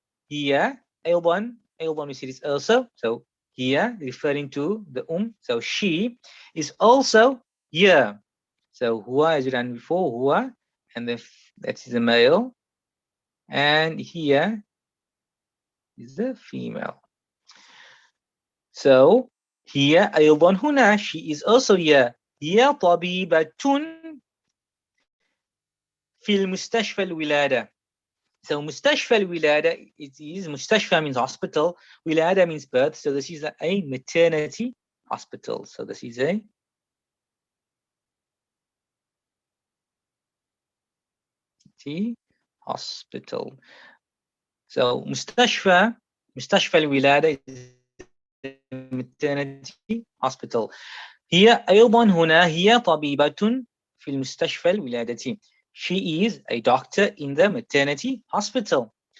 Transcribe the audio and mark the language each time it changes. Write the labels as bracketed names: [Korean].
[Arabic] هي أيضا [English] we see this also. So here referring to the So she is also here. So هو as we done before, هو, and that's the male, and here is the female. So here [Arabic] أيضا هنا, [English] she is also here. [Arabic] هي طبيبة في المستشفى الولادة. [English] So مستشفى الولادة, it is مستشفى means hospital, ولادة means birth. So this is a maternity hospital. So this is a hospital. So مستشفى الولادة is maternity hospital. [Arabic] هي أيضا هنا, هي طبيبة في المستشفى الولادة. [English] She is a doctor in the maternity hospital.